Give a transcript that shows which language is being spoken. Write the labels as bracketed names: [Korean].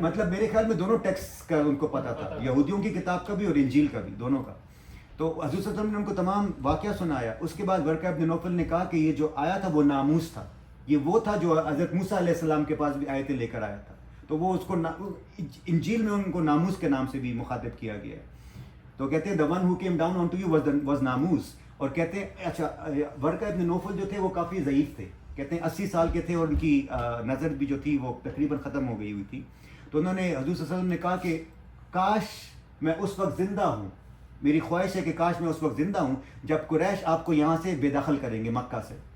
[Urdu] میرے خیال میں دونوں ٹیکسٹ کا ان کو پتا تھا, یہودیوں کی کتاب کا بھی اور انجیل کا بھی, دونوں کا. تو حضور صلی اللہ علیہ وسلم نے ان کو تمام واقعہ سنایا. اس کے بعد ورقہ ابن نوفل نے کہا کہ یہ جو آیا تھا وہ ناموس تھا, یہ وہ تھا جو حضرت موسیٰ علیہ السلام کے پاس بھی آیتیں لے کر آیا تھا. تو وہ اس کو انجیل میں ان کو ناموس کے نام سے بھی مخاطب کیا گیا ہے. تو کہتے ہیں [English] the one who came down onto you was ناموس. [Urdu] اور کہتے ہیں اچھا ورقہ ابن نوفل جو تھے وہ کافی ضعیف تھے, کہتے ہیں 80 سال کے تھے اور ان کی نظر بھی جو تھی وہ تقریباً ختم ہو گئی ہوئی تھی. تو انہوں نے حضور صلی اللہ علیہ وسلم نے کہا کہ کاش میں اس وقت زندہ ہوں, میری خواہش ہے کہ کاش میں اس وقت زندہ ہوں جب قریش آپ کو یہاں سے بے دخل کریں گے مکہ سے.